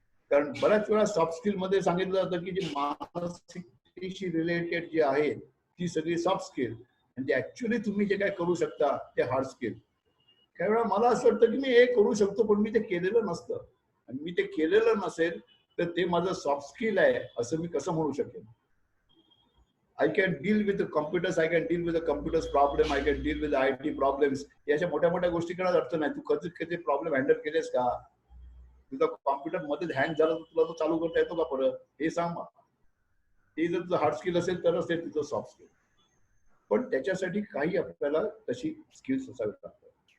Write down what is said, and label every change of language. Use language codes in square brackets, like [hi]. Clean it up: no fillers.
[mr] कारण बऱ्याच वेळा सॉफ्ट स्किल मध्ये सांगितलं जातं की जी मानसिकतेशी रिलेटेड जी आहे ती सगळी सॉफ्ट स्किल आणि ते ऍक्च्युअली तुम्ही जे काय करू शकता ते हार्ड स्किल. काही वेळा मला असं वाटतं की मी हे करू शकतो पण मी ते केलेलं नसतं, आणि मी ते केलेलं नसेल तर ते माझं सॉफ्ट स्किल आहे असं मी कसं म्हणू शकेन. [en] I can deal with the computers, I can deal with the computers problem, I can deal with the IT problems. [mr] याच्या मोठ्या मोठ्या गोष्टी करण्यात अर्थ नाही. तू कधी कधी प्रॉब्लेम हँडल केलेस का? तुझा कॉम्प्युटर मध्ये हँग झाला तर तुला तो चालू करता येतो का परत, हे सांग मला. ते जर तुझं हार्ड स्किल असेल तरच ते तुझं सॉफ्ट स्किल. पण त्याच्यासाठी काही आपल्याला तशी स्किल्स असावी लागतात.